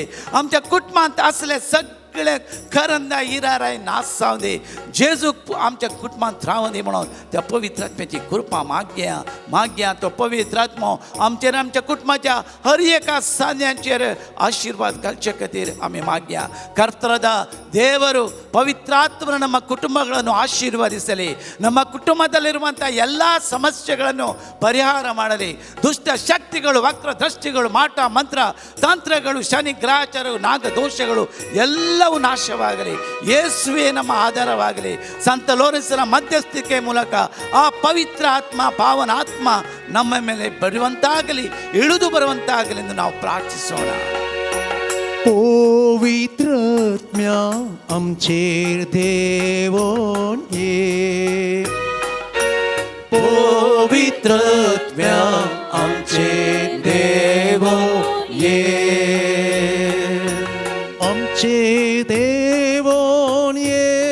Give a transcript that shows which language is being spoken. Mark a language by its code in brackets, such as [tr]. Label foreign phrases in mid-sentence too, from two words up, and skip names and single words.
[kok] आमच्या कुटुंबांत असले सगळे खरंदा इराराय नाश जावं दे. जेजू आमच्या कुटुंबांत रावं दे म्हणून त्या पवित्र आत्म्याची कृपा मागया. तो पवित्र आत्मो आमचेर, आमच्या कुटुंबाच्या हर एका सान्यांचेर आशीर्वाद घालचे खातीर आमी मागया. [kn] ಕರ್ತರಾದ ದೇವರು ಪವಿತ್ರಾತ್ಮನ ನಮ್ಮ ಕುಟುಂಬಗಳನ್ನು ಆಶೀರ್ವದಿಸಲಿ. ನಮ್ಮ ಕುಟುಂಬದಲ್ಲಿರುವಂಥ ಎಲ್ಲ ಸಮಸ್ಯೆಗಳನ್ನು ಪರಿಹಾರ ಮಾಡಲಿ. ದುಷ್ಟ ಶಕ್ತಿಗಳು, ವಕ್ರ ದೃಷ್ಟಿಗಳು, ಮಾಟ ಮಂತ್ರ ತಂತ್ರಗಳು, ಶನಿ ಗ್ರಹಚಾರಗಳು, ನಾಗದೋಷಗಳು ಎಲ್ಲ ಎಲ್ಲವೂ ನಾಶವಾಗಲಿ. ಯೇಸುವೆ ನಮ್ಮ ಆಧಾರವಾಗಲಿ. ಸಂತ ಲೋರೆನ್ಸನ ಮಧ್ಯಸ್ಥಿಕೆ ಮೂಲಕ ಆ ಪವಿತ್ರ ಆತ್ಮ, ಪಾವನಾತ್ಮ ನಮ್ಮ ಮೇಲೆ ಬರುವಂತಾಗಲಿ, ಇಳಿದು ಬರುವಂತಾಗಲಿ ಎಂದು ನಾವು ಪ್ರಾರ್ಥಿಸೋಣ. [kok] पवित्रात्म्या आमचेर देवोन ये. पवित्रात्म्या आमचेर देवोन ये. आमचेर देवोन ये.